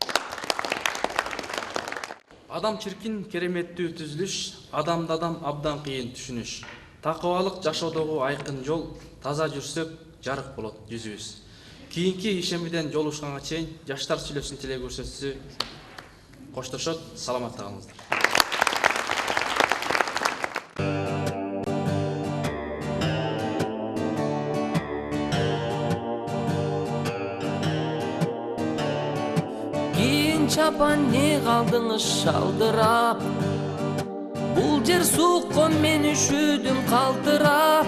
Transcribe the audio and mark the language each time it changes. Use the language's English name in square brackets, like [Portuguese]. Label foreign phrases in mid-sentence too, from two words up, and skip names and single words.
[Kyrgyz] Адам чиркин кереметтүү түзүлүш, адамды адам абдан кыйын түшүнүш. Такыбалык жашоодогу айкын жол, таза жүрсөк жарык болот жүзүбүз. Кийинки ишемиден жолугушканга чейин жаштар сүйлөсүн тилек көрсөтсү коштошот. Саламатта калыңыздар. Чапан не калдыңыз шалдырап, бул жер суукко мен үшүдүм калдырап.